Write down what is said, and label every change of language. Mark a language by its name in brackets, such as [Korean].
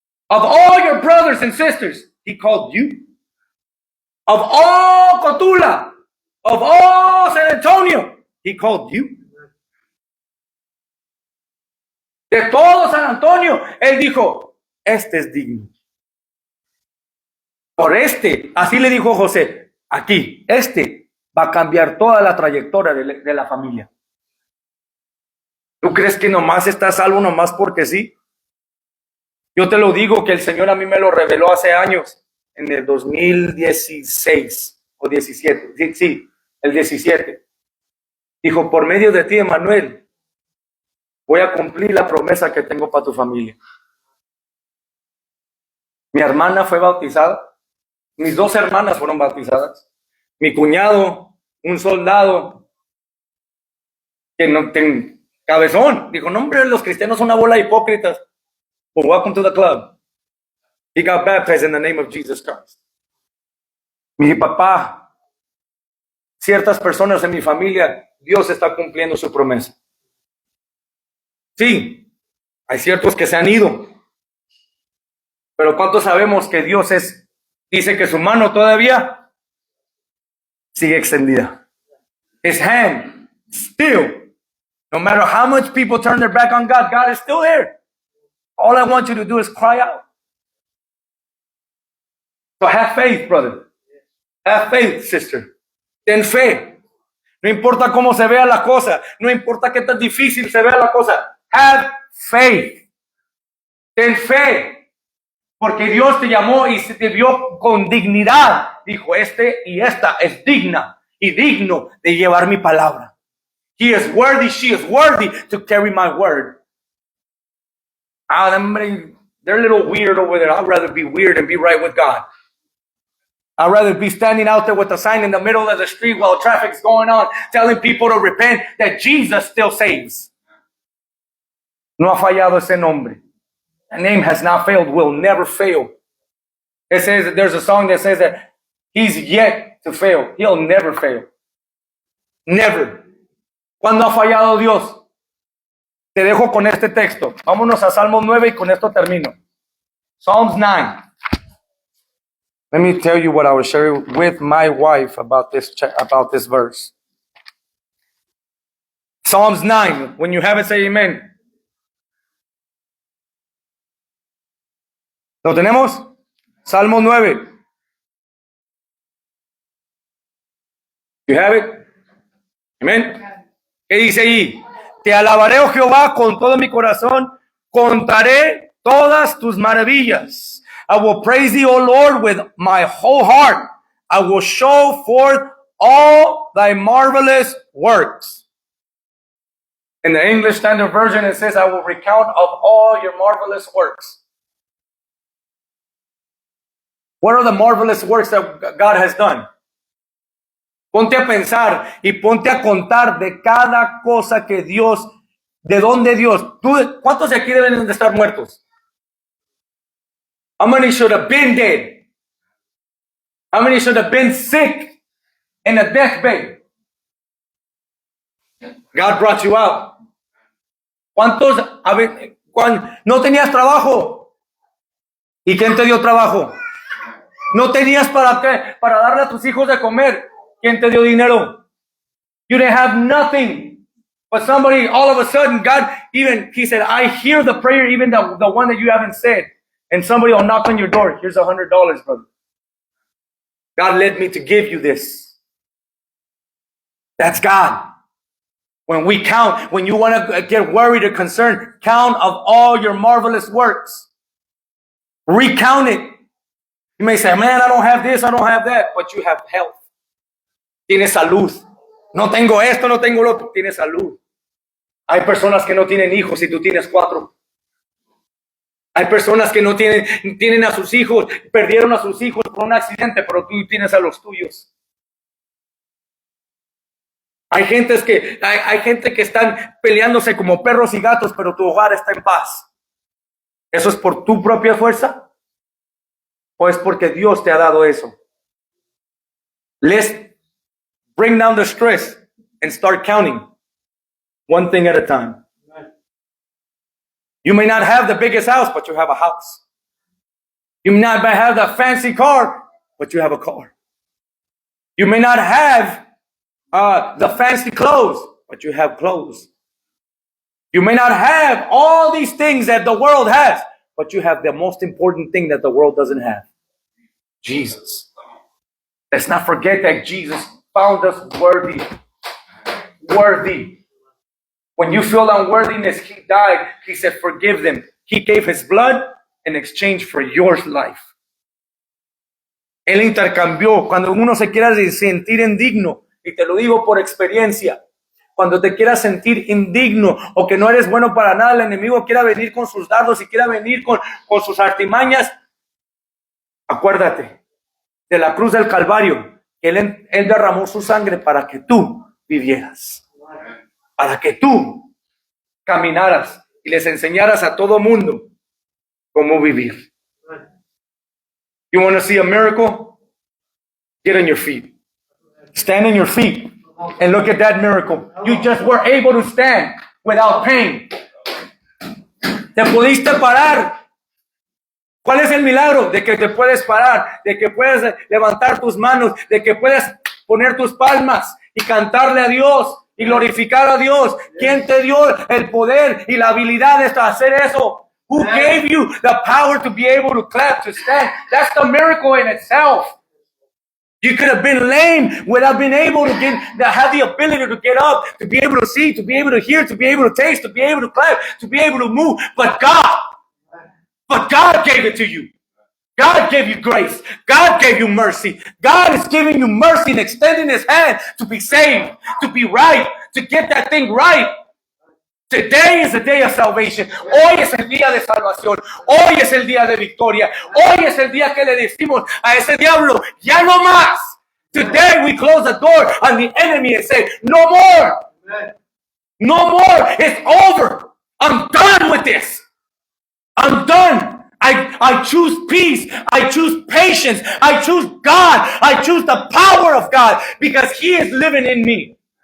[English] Of all your brothers and sisters, He called you. Of all Cotula, of all San Antonio, He called you. [Spanish] De todo San Antonio, Él dijo, este es digno. Por así le dijo José, aquí, va a cambiar toda la trayectoria de la familia. ¿Tú crees que nomás estás salvo nomás porque sí? Yo te lo digo que el Señor a mí me lo reveló hace años, en el 2016 o 17, sí, el 17. Dijo, por medio de ti, Emanuel, voy a cumplir la promesa que tengo para tu familia. Mi hermana fue bautizada. Mis dos hermanas fueron bautizadas. Mi cuñado, un soldado, que no cabezón, dijo, no hombre, los cristianos son una bola de hipócritas. [English] Well, welcome to the club. He got baptized in the name of Jesus Christ. [Spanish] Mi papá, ciertas personas en mi familia, Dios está cumpliendo su promesa. Sí, hay ciertos que se han ido. Pero ¿cuántos sabemos que Dios dice que su mano todavía sigue extendida? [English] His hand still, no matter how much people turn their back on God, God is still there. All I want you to do is cry out. So have faith, brother. Have faith, sister. [Spanish] Ten fe. No importa cómo se vea la cosa. No importa qué tan difícil se vea la cosa. [English] Have faith. [Spanish] Ten fe. Porque Dios te llamó y se te vio con dignidad. Dijo, y esta es digna y digno de llevar mi palabra. [English] He is worthy, she is worthy to carry my word. They're a little weird over there. I'd rather be weird and be right with God. I'd rather be standing out there with a sign in the middle of the street while traffic's going on, telling people to repent, that Jesus still saves. [Spanish] No ha fallado ese nombre. [English] The name has not failed, will never fail. It says that there's a song that says that He's yet to fail. He'll never fail. Never. [Spanish] ¿Cuándo ha fallado Dios? Te dejo con este texto. Vámonos a Salmos 9 y con esto termino. [English] Psalms 9. Let me tell you what I was sharing with my wife about this verse. Psalms 9. When you have it, say amen. [Spanish] ¿Lo tenemos? Salmo 9. [English] You have it? Amén. [Spanish] ¿Qué dice ahí? Te alabaré, oh Jehová, con todo mi corazón. Contaré todas tus maravillas. [English] I will praise thee, O Lord, with my whole heart. I will show forth all thy marvelous works. In the English Standard Version, it says, I will recount of all your marvelous works. What are the marvelous works that God has done? [Spanish] Ponte a pensar y ponte a contar de cada cosa que Dios, de dónde Dios. ¿Cuántos de aquí deben de estar muertos? How many should have been dead? How many should have been sick in a deathbed? God brought you out. ¿Cuántos no tenías trabajo? ¿Y quién te dio trabajo? No tenías para qué, para darle a tus hijos de comer. ¿Quién te dio dinero? [English] You didn't have nothing. But somebody, all of a sudden, God, he said, I hear the prayer, even the one that you haven't said. And somebody will knock on your door. Here's $100, brother. God led me to give you this. That's God. When we count, when you want to get worried or concerned, count of all your marvelous works. Recount it. You may say, man, I don't have this, I don't have that. But you have health. [Spanish] Tienes salud. No tengo esto, no tengo lo otro. Tienes salud. Hay personas que no tienen hijos y tú tienes 4. Hay personas que no tienen a sus hijos, perdieron a sus hijos por un accidente, pero tú tienes a los tuyos. Hay gente que están peleándose como perros y gatos, pero tu hogar está en paz. ¿Eso es por tu propia fuerza? ¿O es porque Dios te ha dado eso? [English] Let's bring down the stress and start counting one thing at a time. You may not have the biggest house, but you have a house. You may not have the fancy car, but you have a car. You may not have the fancy clothes, but you have clothes. You may not have all these things that the world has, but you have the most important thing that the world doesn't have. Jesus. Let's not forget that Jesus found us worthy. Worthy. When you feel unworthiness, he died. He said, forgive them. He gave his blood in exchange for your life. [Spanish] Él intercambió. Cuando uno se quiera sentir indigno, y te lo digo por experiencia, cuando te quieras sentir indigno o que no eres bueno para nada, el enemigo quiera venir con sus dardos y quiera venir con sus artimañas, acuérdate de la cruz del Calvario. Él derramó su sangre para que tú vivieras. Para que tú caminaras y les enseñaras a todo mundo cómo vivir. [English] You want to see a miracle? Get on your feet. Stand on your feet and look at that miracle. You just were able to stand without pain. [Spanish] Te pudiste parar. ¿Cuál es el milagro? De que te puedes parar, de que puedes levantar tus manos, de que puedes poner tus palmas y cantarle a Dios. Y glorificar a Dios. ¿Quién te dio el poder y la habilidad de hacer eso? [English] Who gave you the power to be able to clap, to stand? That's the miracle in itself. You could have been lame without being able to have the ability to get up, to be able to see, to be able to hear, to be able to taste, to be able to clap, to be able to move. But God gave it to you. God gave you grace. God gave you mercy. God is giving you mercy and extending his hand to be saved, to be right, to get that thing right. Today is the day of salvation. [Spanish] Hoy es el día de salvación. Hoy es el día de victoria. Hoy es el día que le decimos a ese diablo, ya no más. [English] Today we close the door on the enemy and say, no more. No more. It's over. I'm done with this. I'm done. I choose peace. I choose patience. I choose God. I choose the power of God because he is living in me.